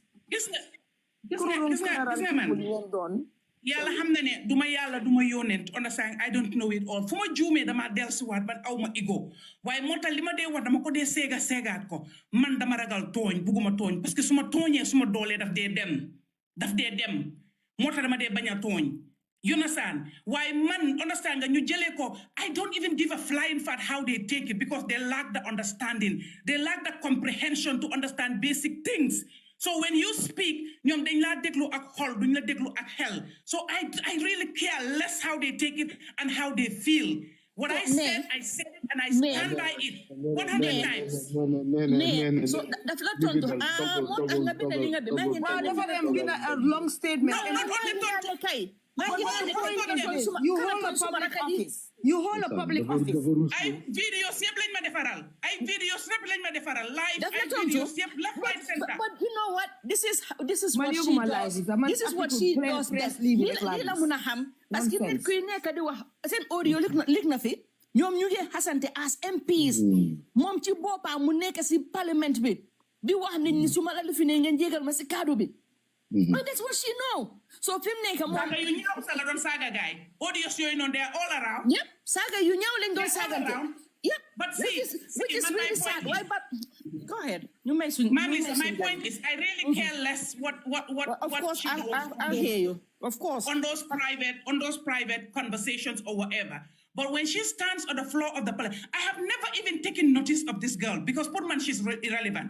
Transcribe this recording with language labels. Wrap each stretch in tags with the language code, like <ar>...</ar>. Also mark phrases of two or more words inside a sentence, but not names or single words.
<wo>gis nga man yàlla xam na ne duma yàlla duma yónent understand</wo> <en>I don't know it all</en> <wo>fu ma juumee dama dellusiwaat ban aw ma ego waaye moo tax li ma dee wax dama ko dee seegaat ko man dama ragal tooñ bugguma tooñ</wo> <fr>parce que</fr> <wo>su ma tooñee su ma doolee daf dee dem moo tax dama dee bañ a tooñ</wo> <en>you understand</en> <wo>waaye man understand nga ñu jëlee ko</wo> <en>I don't even give a flying fuck how they take it because they lack the understanding they lack the comprehension to understand basic things. So when you speak,</en> <wo>ñoom dañ laa déglu ak xol duñ la déglu ak xel.</wo> <en>So I really care less how they take it and how they feel. What I said it and I stand by it 100 times.</en> <wo>So daf la tontu moo tax nga bind li nga bi waaw dafa dem bind</wo> <en>a long statement. You hold a public office.</en> <wo>Ay videos yëpp lañ ma defaral. Live ay videos yëpp</wo> <en>left right center. But you know what? This is what she does. This is what she does best.</en> <wo>Li la mun a xam</wo> <fr>parce que</fr> <wo>nit kuy nekk di wax seen audio lik na fi ñoom ñu ngi xasante</wo> <en>as MPs</en> <wo>moom ci boppam mu nekk si parlement bi di wax nit ñi su ma la lu fi ne ngeen jégal ma si kaddu bi.</wo> <en>But that's what she know. So</en> <wo>fi mu nekk moom yu ñaaw sa la doon saaga gaay audios yooyu noonu</wo> <en>they are all around.</en> <wo>Yep saaga yu ñaaw lañ doon saagante.</wo> <en>Yep but which is really sad. Why but go ahead. My point is I really care less what of course she does. I'll hear you. Of course. On those private conversations or whatever. But when she stands on the floor of the parliament, I have never even taken notice of this girl because Putman, she's irrelevant.</en>